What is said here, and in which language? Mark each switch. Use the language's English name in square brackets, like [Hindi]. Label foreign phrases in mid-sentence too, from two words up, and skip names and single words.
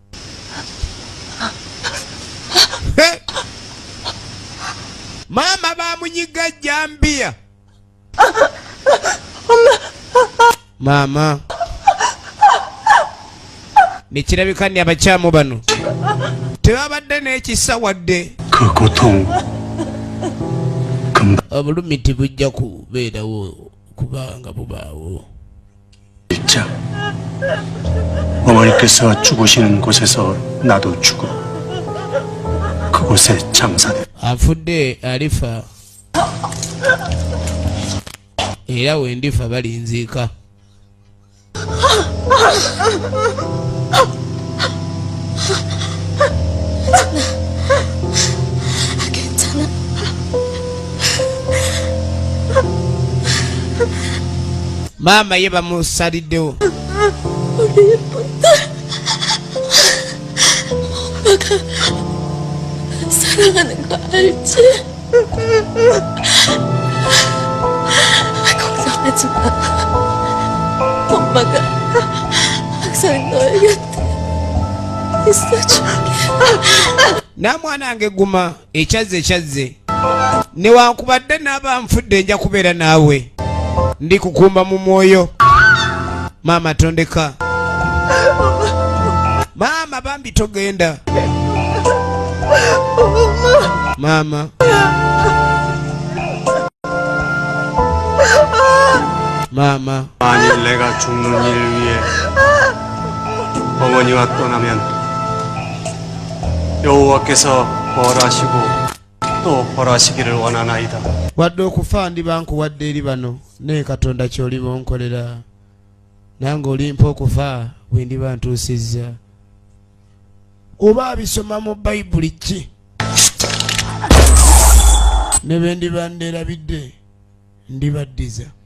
[Ganda] Mama bamunyiga jambia. Mama. nekirabika nti abakyamu bano tebabadde n'ekisa wadde [Korean] 그 고통 금방 [Ganda] obulumi tebujja kubeerawo kubanga bubaawo. [Korean] 잊자. 어머니께서 죽으시는 곳에서 나도 죽어. 그곳에 장사돼. [Ganda] afudde alifa era wendifa balinziika. [Korean] 괜찮아. [Ganda] maama ye bamusaliddewo. [Korean] 우리 예쁜 딸. 엄마가 사랑하는 거 알지? 걱정하지 마. 엄마가 항상 너의 곁에 있어줄게. [Ganda] n'amwana wange guma ekyazze newankubadde n'aba nfudde nja kubeera naawe ndi kukumba mu mwoyo. maama tondeka. maama bambi togenda. maama 마마. [Korean] 만일 내가 죽는 일을 위해 어머니와 떠나면 여호와께서 벌하시고 또 벌하시기를 원하나이다. [Ganda] wadde okufa ndibankuwadde eri bano naye katonda ky'oliba onkolera nange olimpa okufa bwe ndiba ntuusizza. oba abisoma mu bayibuli ki ne bwe ndiba nderabidde ndibaddiza.